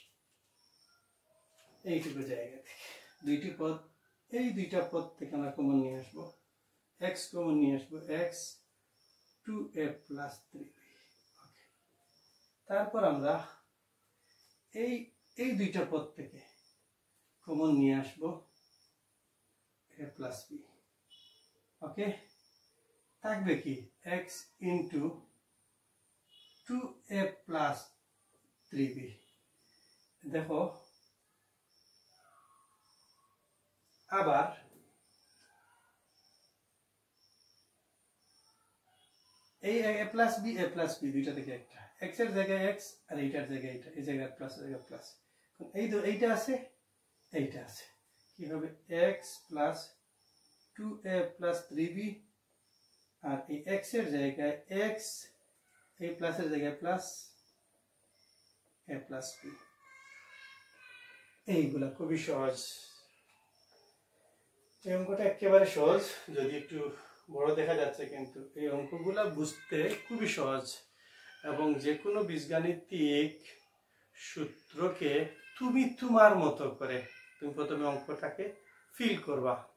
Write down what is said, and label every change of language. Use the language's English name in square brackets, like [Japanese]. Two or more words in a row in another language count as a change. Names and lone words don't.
[Bangla] দুইটি পদ এই দুইটা পদ থেকে আমরা কমন নিয়ে আসবো x কমন নিয়ে আসবো [English] x 2a plus 3b [Bangla] ওকে তারপর আমরা এই দুইটা পদ থেকে কমন নিয়ে আসবো [English] a plus b [Bangla] ওকে থাকবে কি [English] x into 2a plus 3b [Bangla] দেখো আবার এই [English] a plus b [Bangla] দুইটা থেকে একটা x এর জায়গায় x আর এইটার জায়গায় এইটা এই জায়গায় প্লাস এই জায়গায় প্লাস এইটা আছে এইটা আছে কি হবে [English] x plus 2a plus 3b [Bangla] আর এই x এর জায়গায় x এই প্লাসের জায়গায় প্লাস [English] a plus b [Bangla] এইগুলা খুবই সহজ এই অঙ্কটা একেবারে সহজ যদি একটু বড় দেখা যাচ্ছে কিন্তু এই অঙ্কগুলা বুঝতে খুবই সহজ এবং যে কোনো বীজগাণিতিক সূত্রকে তুমি তোমার মতো করে তুমি প্রথমে অঙ্কটাকে ফিল করবা